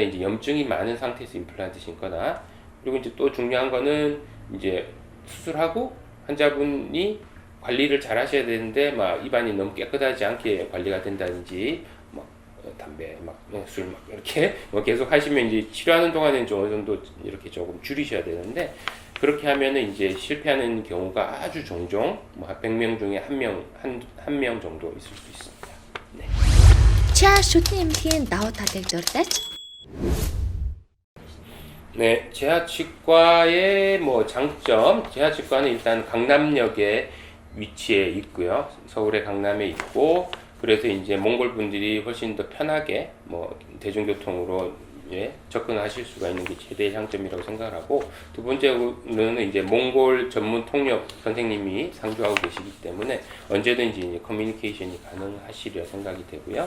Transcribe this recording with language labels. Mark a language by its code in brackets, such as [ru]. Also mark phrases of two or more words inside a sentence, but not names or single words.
[ko] 이제 염증이 많은 상태에서 임플란트 심거나, 그리고 이제 또 중요한 거는 이제 수술하고 환자분이 관리를 잘 하셔야 되는데 막 입안이 너무 깨끗하지 않게 관리가 된다든지, 막 담배, 막 술 막 이렇게 뭐 계속 하시면 이제 치료하는 동안에는 좀 어느 정도 이렇게 조금 줄이셔야 되는데, 그렇게 하면은 이제 실패하는 경우가 아주 종종 뭐 100명 중에 한 명 정도 있을 수 있습니다. 네. [mn] 치아 шүдний эмнэлгийн давуу талыг зурдаач. [ko] 네, 재활치과의 뭐 장점, 재활치과는 일단 강남역에 위치해 있고요. 서울의 강남에 있고, 그래서 이제 몽골 분들이 훨씬 더 편하게 뭐 대중교통으로 접근하실 수가 있는 게 최대의 장점이라고 생각하고, 두 번째로는 이제 몽골 전문 통역 선생님이 상주하고 계시기 때문에 언제든지 이제 커뮤니케이션이 가능하시리라 생각이 되고요.